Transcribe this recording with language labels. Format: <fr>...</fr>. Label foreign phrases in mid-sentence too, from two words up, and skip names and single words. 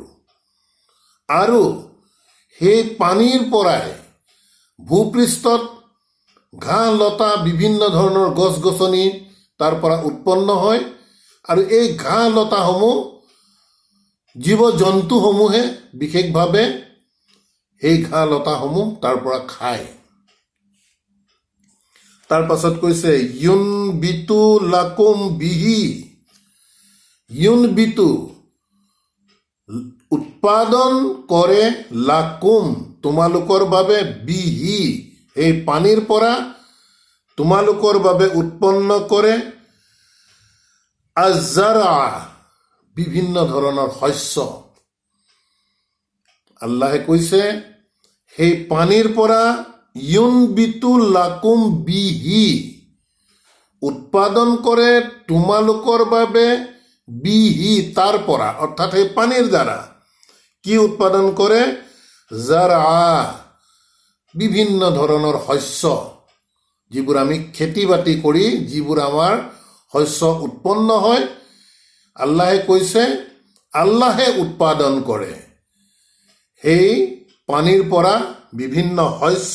<as>আৰু সেই পানীৰ পৰাই ভূপৃষ্ঠত ঘাঁহ লতা, বিভিন্ন ধৰণৰ গছ গছনি তাৰ পৰা উৎপন্ন হয়, আৰু এই ঘাঁহ লতাসমূহ জীৱ জন্তুসমূহে বিশেষভাৱে সেই ঘাঁহ লতাসমূহ তাৰ পৰা খায়। তাৰ পাছত কৈছে</as> <ar>ينبت لكم به, ينبت</ar> <as>উৎপাদন কৰে, লাকুম তোমালোকৰ বাবে, বিহি এই পানীৰ পৰা, তোমালোকৰ বাবে উৎপন্ন কৰে আজাৰা বিভিন্ন ধৰণৰ শস্য। আল্লাহে কৈছে সেই পানীৰ পৰা</as> <ar>ينبت لكم به</ar> <as>উৎপাদন কৰে তোমালোকৰ বাবে বিহি তাৰ পৰা, অৰ্থাৎ সেই পানীৰ দ্বাৰা কি উৎপাদন কৰে? জাৰা বিভিন্ন ধৰণৰ শস্য, যিবোৰ আমি খেতি বাতি কৰি যিবোৰ আমাৰ শস্য উৎপন্ন হয়, আল্লাহে কৈছে আল্লাহে উৎপাদন কৰে সেই পানীৰ পৰা বিভিন্ন শস্য।</as>